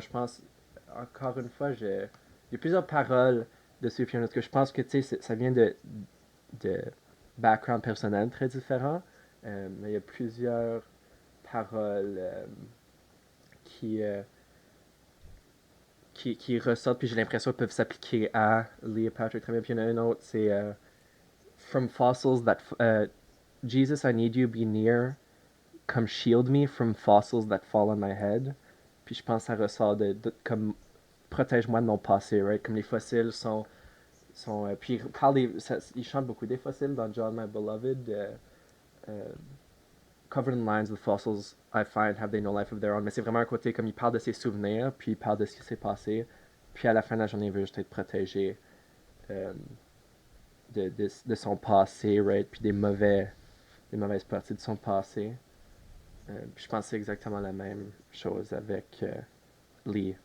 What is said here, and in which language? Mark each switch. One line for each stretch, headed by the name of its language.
French: Je pense, encore une fois, il y a plusieurs paroles de Sufjan que je pense que ça vient de background personnel très différents, mais il y a plusieurs paroles qui, euh, qui ressortent, puis j'ai l'impression qu'elles peuvent s'appliquer à Lee et Patrick très bien. Puis il y en a une autre, c'est
English: From fossils that. Jesus, I need you be near. Come shield me from fossils that fall on my head.
French: Puis je pense que ça ressort comme protège-moi de mon passé, right? Comme les fossiles sont puis il chante beaucoup des fossiles dans John My Beloved.
English: covered in lines with fossils I find have they no life of their own.
French: Mais c'est vraiment un côté comme il parle de ses souvenirs, puis il parle de ce qui s'est passé, puis à la fin de la journée, il veut juste être protégé euh, de son passé, right? Puis des mauvaises parties de son passé. Puis je pense que c'est exactement la même chose avec Lee.